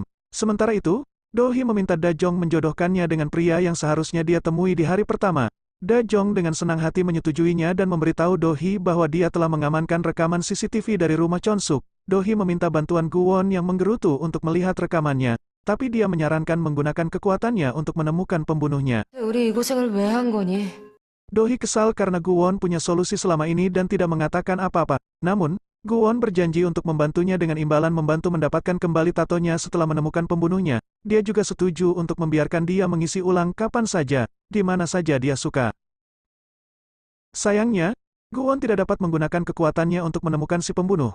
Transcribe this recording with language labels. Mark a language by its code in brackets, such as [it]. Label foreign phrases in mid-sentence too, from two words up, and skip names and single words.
[id] Sementara itu, Do-hee meminta Da-jong menjodohkannya dengan pria yang seharusnya dia temui di hari pertama. Da-jong dengan senang hati menyetujuinya dan memberitahu Do-hee bahwa dia telah mengamankan rekaman CCTV dari rumah Chon Suk. Do-hee meminta bantuan Guwon yang menggerutu untuk melihat rekamannya, tapi dia menyarankan menggunakan kekuatannya untuk menemukan pembunuhnya. [ko] 우리 이 고생을 왜 한 거니? [id] Do-hee kesal karena Guwon punya solusi selama ini dan tidak mengatakan apa-apa. Namun, Guwon berjanji untuk membantunya dengan imbalan membantu mendapatkan kembali tatonya setelah menemukan pembunuhnya. Dia juga setuju untuk membiarkan dia mengisi ulang kapan saja, di mana saja dia suka. Sayangnya, Guwon tidak dapat menggunakan kekuatannya untuk menemukan si pembunuh.